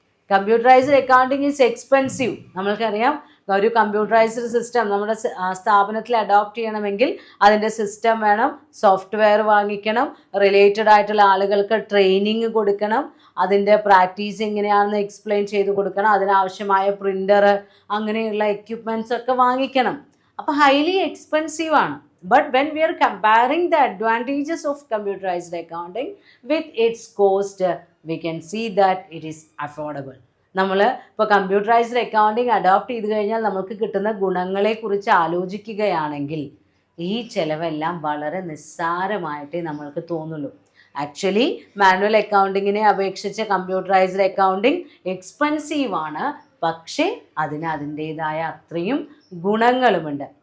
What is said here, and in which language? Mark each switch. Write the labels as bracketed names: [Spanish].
[English] Computerised accounting is expensive. [Malayalam] നമ്മൾക്കറിയാം, ഒരു computerised system നമ്മുടെ സ്ഥാപനത്തിൽ അഡോപ്റ്റ് ചെയ്യണമെങ്കിൽ അതിൻ്റെ സിസ്റ്റം വേണം, സോഫ്റ്റ്വെയർ വാങ്ങിക്കണം, റിലേറ്റഡ് ആയിട്ടുള്ള ആളുകൾക്ക് ട്രെയിനിങ് കൊടുക്കണം, അതിൻ്റെ പ്രാക്ടീസ് എങ്ങനെയാണെന്ന് എക്സ്പ്ലെയിൻ ചെയ്ത് കൊടുക്കണം, അതിനാവശ്യമായ പ്രിൻ്റർ അങ്ങനെയുള്ള എക്യുപ്മെൻറ്റ്സ് ഒക്കെ വാങ്ങിക്കണം. അപ്പോൾ ഹൈലി എക്സ്പെൻസീവ് ആണ്. [English] But when we are comparing the advantages of computerized accounting with its cost, we can see that it is affordable. [Malayalam] നമ്മൾ ഇപ്പോൾ കമ്പ്യൂട്ടറൈസ്ഡ് അക്കൗണ്ടിങ് അഡോപ്റ്റ് ചെയ്ത് കഴിഞ്ഞാൽ നമുക്ക് കിട്ടുന്ന ഗുണങ്ങളെക്കുറിച്ച് ആലോചിക്കുകയാണെങ്കിൽ ഈ ചിലവെല്ലാം വളരെ നിസ്സാരമായിട്ടേ നമ്മൾക്ക് തോന്നുള്ളൂ. ആക്ച്വലി മാനുവൽ അക്കൗണ്ടിങ്ങിനെ അപേക്ഷിച്ച് കമ്പ്യൂട്ടറൈസ്ഡ് അക്കൗണ്ടിങ് എക്സ്പെൻസീവാണ്, പക്ഷേ അതിന് അതിൻ്റേതായ അത്രയും ഗുണങ്ങളുമുണ്ട്.